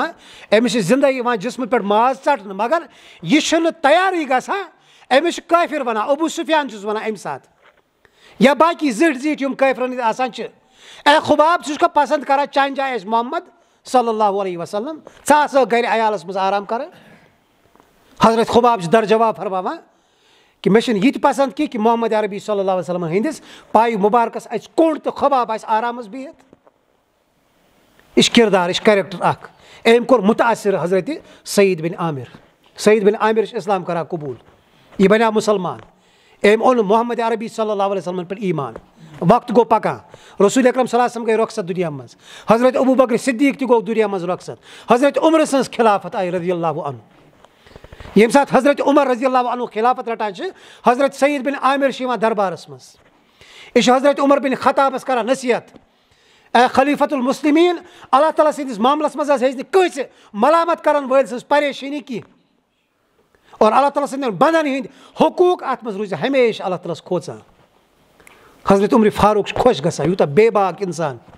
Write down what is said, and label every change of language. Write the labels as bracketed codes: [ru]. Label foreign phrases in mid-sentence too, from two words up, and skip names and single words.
[ks] یِوان أمِس چھِ زندے یِوان جسمہٕ پٮ۪ٹھ ماز ژٹنہٕ مگر یہِ چھُنہٕ تیارٕے گژھان أمِس چھُ کٲفِر ونان ابوٗ سفیان چھُس ونان امہِ ساتہٕ یا باقٕے زِٹھۍ زِٹھۍ یِم کٲفرن ہٕنٛدۍ آسان چھِ اے خُباب ژٕ چھُکھا پسنٛد کران چانہِ جایہِ آسہِ محمد [ar] صلی اللہ علیہ وسلم [ks] ژٕ آسہٕ گرِ عیالس منٛز آرام کران حضرت خُباب چھُ درجواب فرماوان کہِ مےٚ چھُنہٕ یہِ تہِ پسنٛد کینٛہہ کہِ محمد عربی [ar] صلی اللہ علیہ وسلم [ks] ہٕنٛدِس پایہِ مُبارکس اَژِ کوٚنٛڈ تہٕ خُباب آسہِ آرامس بِہِتھ یہِ چھُ کردار یہِ چھُ کریکٹر اکھ أمۍ کوٚر مُتاثر حضرت سعید بن عامر سعید بن عامر چھُ اسلام کران قبوٗل یہِ بنیو مُسلمان أمۍ اوٚن محمد عربی [ar] صلی اللہ علیہ وسلمن [ks] پٮ۪ٹھ ایٖمان وقت گوٚو پکان رسول اکرم [ar] صلی اللہ علیہ وسلم [ks] گٔے رۄخصت دُنیا منٛز حضرت ابوٗ بکر صدیٖق تہِ گوٚو دُنیا منٛز رۄخصت حضرت عمرٕ سٕنٛز خلافت آیہِ [ar] رضی اللہ عنہ [ks] ییٚمہِ ساتہٕ حضرت عمر [ar] رضی اللہ عنہ [ks] خلافت رٹان چھِ حضرت سعید بن عامر چھِ یِوان دربارس منٛز یہِ چھُ حضرت عمر بن خطابس کران نصیحت اے [ar] خلیفت المسلمیٖن [ks] اللہ تعالیٰ سٕنٛدِس معاملس منٛز حظ ہیٚچ نہٕ کٲنٛسہِ ملامت کرن وٲلۍ سٕنٛز پریشٲنی کینٛہہ اور اللہ تعالیٰ سٕنٛدٮ۪ن بنٛدن ہٕنٛدۍ حقوٗق اتھ منٛز روٗزِ ہمیشہِ اللہ تعالیٰ ہس کھوژان حضرت عمرِ فاروق چھُ خۄش گژھان یوٗتاہ بے باک انسان